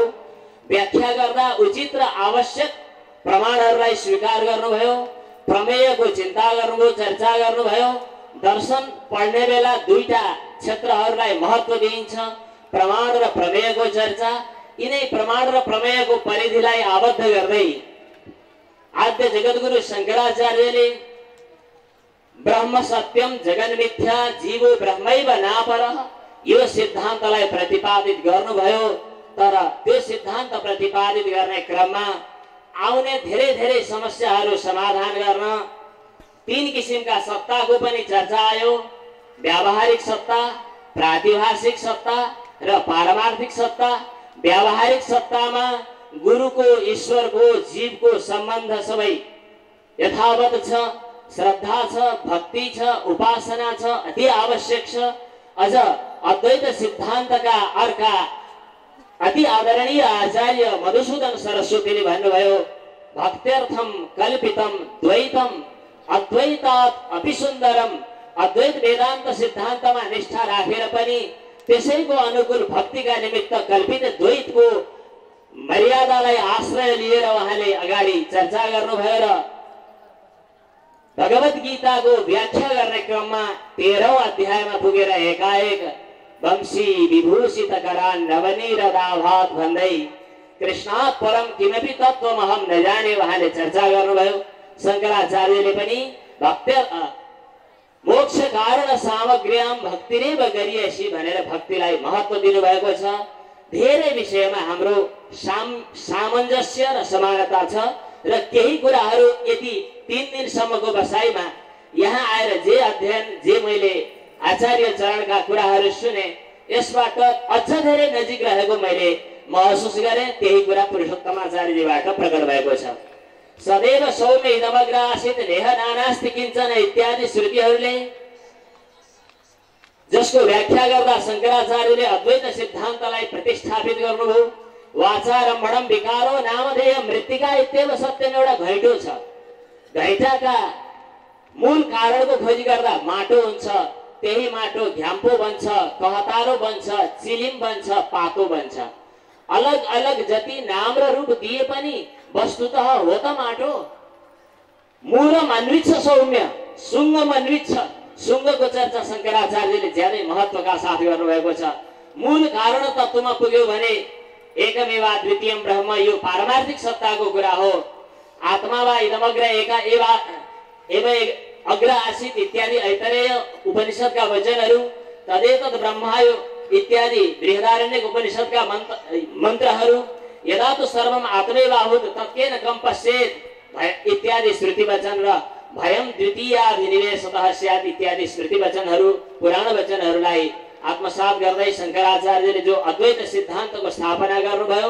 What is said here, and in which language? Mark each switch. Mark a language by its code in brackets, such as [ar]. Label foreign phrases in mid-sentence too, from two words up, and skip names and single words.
[ne] व्याख्या गर्दा उचित र आवश्यक प्रमाणहरूलाई स्वीकार गर्नुभयो। प्रमेयको चिन्ता गर्नुभयो, चर्चा गर्नुभयो। दर्शन पढ्ने बेला दुईटा क्षेत्रहरूलाई महत्त्व दिइन्छ, प्रमाण र प्रमेयको चर्चा। यिनै प्रमाण र प्रमेयको परिधिलाई आबद्ध गर्दै आद्य जगद्गुरु शङ्कराचार्यले [sa] ब्रह्म सत्यम जगन मिथ्या जीवो ब्रह्मैव नापरः [ne] यो सिद्धान्तलाई प्रतिपादित गर्नुभयो। तर त्यो सिद्धान्त प्रतिपादित गर्ने क्रममा आउने धेरै समस्याहरू समाधान गर्न 3 किसिमका सत्ताको पनि चर्चा आयो। व्यावहारिक सत्ता, प्रातिभाषिक सत्ता र पारमार्थिक सत्ता। व्यावहारिक सत्तामा गुरुको, ईश्वरको, जीवको सम्बन्ध सबै यथावत छ, श्रद्धा छ, भक्ति छ, उपासना छ, अति आवश्यक छ। अझ अद्वैत सिद्धान्तका अर्का अति आदरणीय आचार्य मधुसूदन सरस्वतीले भन्नुभयो, [sa] भक्त्यर्थम कल्पितम द्वैतम अद्वैतात् अपि सुन्दरम। [ne] अद्वैत वेदान्त सिद्धान्तमा निष्ठा राखेर पनि त्यसैको अनुकूल भक्तिका निमित्त कल्पित द्वैतको मर्यादालाई आश्रय लिएर उहाँले अगाडि चर्चा गर्नुभयो र भगवत गीताको व्याख्या गर्ने क्रममा 13औं अध्यायमा पुगेर एकाएक [sa] वंशी विभूषित करान नवनीरदाभात [ne] भन्दै [sa] कृष्णात् परम किमपि तत्त्वमहम नजाने [ne] उहाँले चर्चा गर्नुभयो। शङ्कराचार्यले पनि [sa] मोक्ष कारण सामग्र्याम भक्तिरेव गरिएसी [ne] भनेर भक्तिलाई महत्त्व दिनुभएको छ। धेरै विषयमा हाम्रो सामञ्जस्य र समानता छ र केही कुराहरू यति 3 दिनसम्मको बसाइमा यहाँ आएर जे अध्ययन, जे मैले आचार्य चरणका कुराहरू सुने, यसबाट अझ धेरै नजिक रहेको मैले महसुस गरेँ। त्यही कुरा पुरुषोत्तमाचार्यजीबाट प्रकट भएको छ। [sa] सदैव सौम्य इदमग्र आसीत् नेह नानास्ति किञ्चन [ne] इत्यादि श्रुतिहरूले जसको व्याख्या गर्दा शङ्कराचार्यले अद्वैत सिद्धान्तलाई प्रतिष्ठापित गर्नुभयो। [sa] वाचारम्भणम विकारो नामधेय मृत्तिका इत्येव सत्यम [ne] एउटा घैँटो छ। घैँटाका मूल कारणको खोजी गर्दा माटो हुन्छ, त्यही माटो घ्याम्पो बन्छ, कहतारो बन्छ, चिलिम बन्छ, पातो बन्छ। अलग अलग जति नाम र रूप दिए पनि वस्तुतः हो त माटो। मूल अन्वित छ सौम्य, सुङ्ग अन्वित छ। सुङ्गको चर्चा शङ्कराचार्यले ज्यादै महत्त्वका साथ गर्नुभएको छ। मूल कारण तत्त्वमा पुग्यो भने [sa] एकमेवा द्वितीयम ब्रह्म [ne] यो पारमार्थिक सत्ताको कुरा हो। [sa] आत्मा वा इदमग्र एका एव अग्र आसीत् [ne] इत्यादि ऐतरेय उपनिषदका वचनहरू, [sa] तदेतद् ब्रह्मायो [ne] इत्यादि बृहदारण्यक उपनिषदका मन्त्रहरू, [sa] यदा तु सर्वम आत्मैवाभूत तत्केन कं पश्येत् [ne] इत्यादि श्रुति वचन र [sa] भयम द्वितीयाभिनिवेशतः स्यात् [ne] इत्यादि श्रुति वचनहरू, पुराण वचनहरूलाई आत्मसात गर्दै शङ्कराचार्यले जो अद्वैत सिद्धान्तको स्थापना गर्नुभयो।